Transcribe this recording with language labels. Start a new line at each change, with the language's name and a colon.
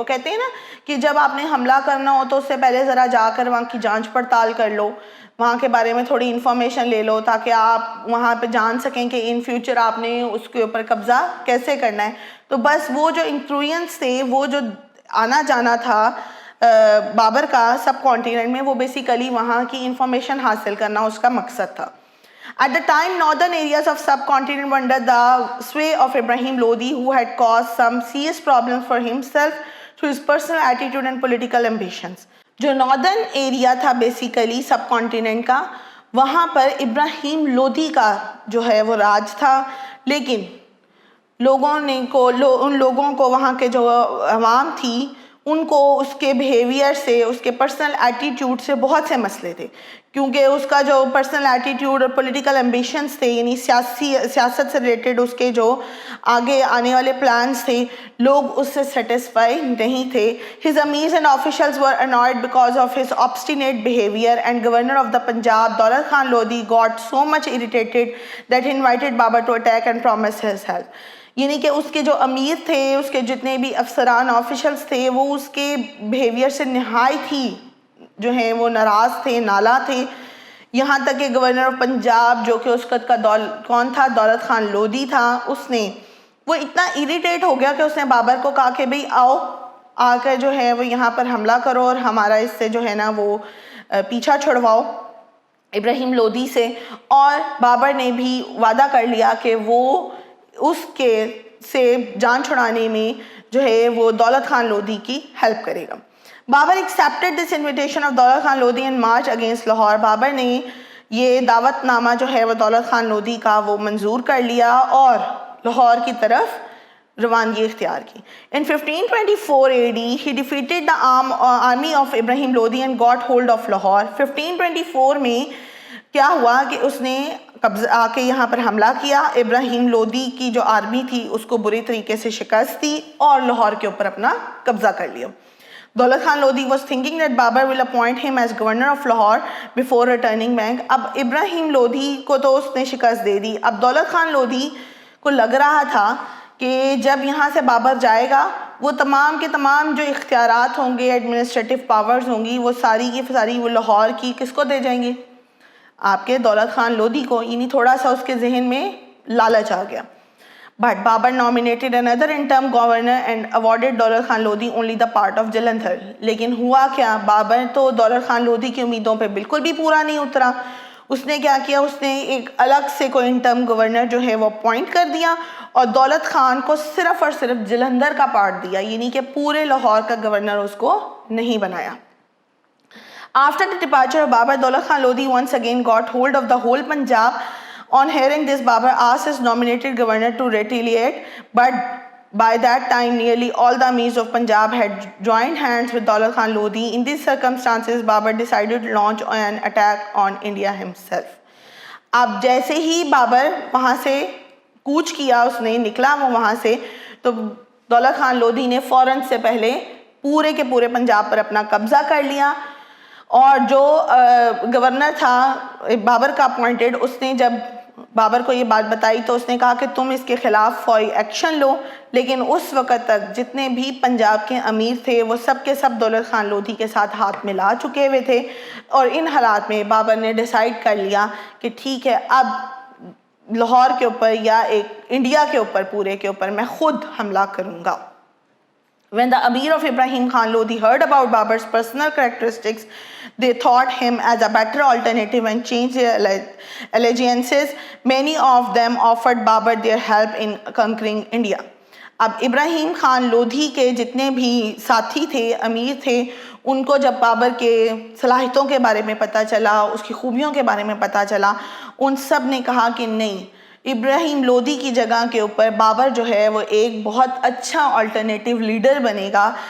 Urdu: وہ کہتے ہیں نا کہ جب آپ نے حملہ کرنا ہو تو اس سے پہلے ذرا جا کر وہاں کی جانچ پڑتال کر لو, وہاں کے بارے میں تھوڑی انفارمیشن لے لو تاکہ آپ وہاں پہ جان سکیں کہ ان فیوچر آپ نے اس کے اوپر قبضہ کیسے کرنا ہے. تو بس وہ جو انفلوئنس تھے, وہ جو آنا جانا تھا بابر کا سب کانٹیننٹ میں, وہ بیسیکلی وہاں کی انفارمیشن حاصل کرنا اس کا مقصد تھا.
English: At the time, northern areas of subcontinent were under the sway of Ibrahim Lodi, who had caused some serious problems for himself through his personal attitude and political ambitions.
Urdu: جو northern area تھا basically سب continent کا, وہاں پر ابراہیم لودھی کا جو ہے وہ راج تھا, لیکن ان لوگوں کو وہاں کے جو عوام تھی ان کو اس کے بیہیویئر سے, اس کے پرسنل ایٹیٹیوڈ سے بہت سے مسئلے تھے, کیونکہ اس کا جو پرسنل ایٹیٹیوڈ اور پولیٹیکل ایمبیشنز تھے یعنی سیاست سے ریلیٹڈ اس کے جو آگے آنے والے پلانز تھے, لوگ اس سے سیٹسفائی نہیں تھے.
English: His emirs and officials were annoyed because of his obstinate behavior, and Governor of the Punjab, Daulat Khan Lodi, got so much irritated that he invited Babur to attack and promised his help.
Urdu: یعنی کہ اس کے جو امیر تھے, اس کے جتنے بھی افسران officials تھے, وہ اس کے بیہیویئر سے نہایت ہی جو ہیں وہ ناراض تھے, نالا تھے. یہاں تک کہ گورنر آف پنجاب جو کہ اس وقت کا کون تھا, دولت خان لودھی تھا, وہ اتنا ایریٹیٹ ہو گیا کہ اس نے بابر کو کہا کہ بھئی آؤ آ کر جو ہے وہ یہاں پر حملہ کرو اور ہمارا اس سے جو ہے نا وہ پیچھا چھڑواؤ ابراہیم لودھی سے. اور بابر نے بھی وعدہ کر لیا کہ وہ اس کے سے جان چھڑانے میں جو ہے وہ دولت خان لودھی کی ہیلپ کرے گا.
English: Babur accepted this invitation of Daulat Khan Lodhi and marched against Lahore.
Urdu: Babar نے یہ دعوت نامہ جو ہے وہ دولت خان لودھی کا وہ منظور کر لیا اور لاہور کی طرف روانگی اختیار کی.
English: In 1524 AD, he defeated the army of Ibrahim Lodi and got hold of Lahore.
Urdu: 1524 میں کیا ہوا کہ اس نے قبضہ آ کے یہاں پر حملہ کیا. ابراہیم لودھی کی جو آرمی تھی اس کو بری طریقے سے شکست دی اور لاہور کے اوپر اپنا قبضہ کر لیا.
English: Daulat Khan Lodhi was thinking that Babur will appoint him as governor of Lahore before returning back.
Urdu: اب ابراہیم لودھی کو تو اس نے شکست دے دی. اب دولت خان لودھی کو لگ رہا تھا کہ جب یہاں سے بابر جائے گا وہ تمام کے تمام جو اختیارات ہوں گے، ایڈمنسٹریٹو پاورز ہوں گی، وہ ساری کی ساری وہ لاہور کی کس کو دے جائیں گے؟ آپ کے دولت خان لودھی کو. یعنی تھوڑا سا اس کے ذہن میں لالچ آ گیا.
English: But Babur nominated another interim governor and awarded Daulat Khan Lodhi only the part of Jalandhar.
Urdu: لیکن ہوا کیا، بابر تو دولت خان لودھی کی امیدوں پہ بالکل بھی پورا نہیں اترا. اس نے کیا کیا، اس نے ایک الگ سے کوئی انٹرم گورنر جو ہے وہ اپوائنٹ کر دیا اور دولت خان کو صرف اور صرف جلندھر کا پارٹ دیا، یعنی کہ پورے لاہور کا گورنر اس کو نہیں بنایا.
English: After the departure of Babur, Daulat Khan Lodi once again got hold of the whole Punjab. On hearing this, Babur asked his nominated governor to retaliate, but by that time nearly all the Amirs of Punjab had joined hands with Daulat Khan Lodi. In these circumstances, Babur decided to launch an attack on India himself.
Urdu: اب جیسے ہی بابر وہاں سے coach کیا، اس نے نکلا وہ وہاں سے، تو دولت خان لودھی نے فوراً سے پہلے پورے کے پورے پنجاب پر اپنا قبضہ کر لیا. اور جو گورنر تھا بابر کا اپوائنٹڈ، اس نے جب بابر کو یہ بات بتائی تو اس نے کہا کہ تم اس کے خلاف فوری ایکشن لو. لیکن اس وقت تک جتنے بھی پنجاب کے امیر تھے وہ سب کے سب دولت خان لودھی کے ساتھ ہاتھ ملا چکے ہوئے تھے. اور ان حالات میں بابر نے ڈیسائیڈ کر لیا کہ ٹھیک ہے، اب لاہور کے اوپر یا ایک انڈیا کے اوپر پورے کے اوپر میں خود حملہ کروں گا.
English: When the Amir of Ibrahim Khan Lodi heard about Babur's personal characteristics, they thought him as a better alternative and changed their allegiances. Many of them offered Babur their help in conquering India.
Urdu: اب ابراہیم خان لودھی کے جتنے بھی ساتھی تھے، امیر تھے، ان کو جب بابر کے صلاحیتوں کے بارے میں پتہ چلا، اس کی خوبیوں کے بارے میں پتہ چلا، ان سب نے کہا کہ نہیں، ابراہیم لودھی کی جگہ کے اوپر بابر جو ہے وہ ایک بہت اچھا آلٹرنیٹیو لیڈر بنے گا.